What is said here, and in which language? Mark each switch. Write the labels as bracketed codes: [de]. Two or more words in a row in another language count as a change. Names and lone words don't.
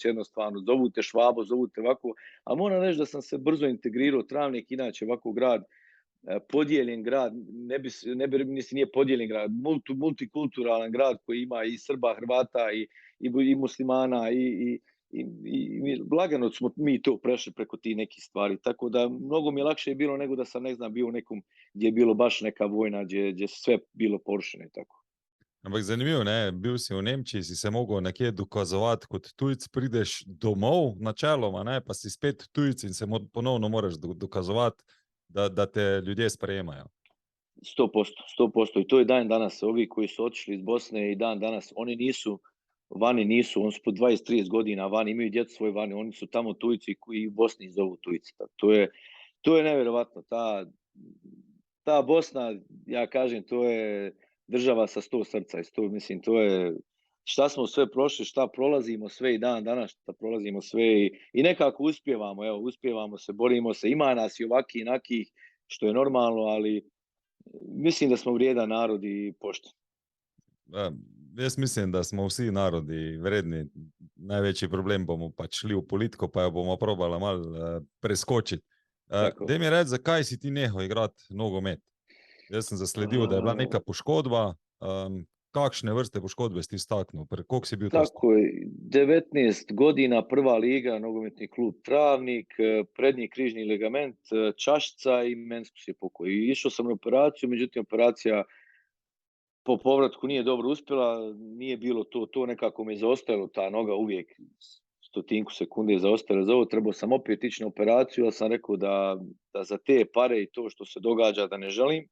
[bs] se jednostavno, zovu te Švabo, zovu te ovako, a moram reći da sam se brzo integrirao, Travnik, inače ovako grad, podijeljen grad, nije podijeljen grad, multikulturalan grad koji ima i Srba, Hrvata i muslimana i lagano smo mi to prešli preko tih nekih stvari, tako da mnogo mi je lakše bilo nego da sam, ne znam, bio u nekom gdje je bilo baš neka vojna, gdje sve bilo porušeno i tako. [sl] Ampak zanimivo, ne? Bil si v Nemčiji, si se mogel nekje dokazovati kot tujc, prideš domov načeloma, ne? Pa si spet tujc in se ponovno moraš dokazovati, da te ljudje sprejemajo. [bs] 100%. I to je dan danas. Ovi koji su otišli iz Bosne i dan danas, oni su po 20-30 godina vani, imaju djecu svoje vani, oni su tamo tujci koji u Bosni zovu tujci. To je nevjerovatno. Ta Bosna, ja kažem, to je država sa 100 srca. Mislim, to je šta smo sve prošli, šta prolazimo sve i dan danas, šta prolazimo sve i nekako uspijevamo, evo, uspijevamo se, borimo se, ima nas i ovakih i inakih, što je normalno, ali mislim da smo vrijedan narod i pošten. [sl] Jaz mislim, da smo vsi narodi vredni. Največji problem bomo pač šli v politiko, pa jo bomo probali malo preskočiti. Tako. Daj mi reči, zakaj si ti nehal igrati nogomet? Jaz sem zasledil, da je bila neka poškodba. Kakšne vrste poškodbe si ti staknil? Koliko si bil to star? [bs] Tako je, 19 godina, prva liga, nogometni klub Travnik, prednji križni ligament, čašica i mensko pokoj. I išao sam na operaciju, međutim operacija po povratku nije dobro uspjela, nije bilo to nekako me zaostajalo, ta noga uvijek 100 sekunde je zaostajala za ovo, trebao sam opet ići na operaciju, ja sam rekao da za te pare i to što se događa da ne želim.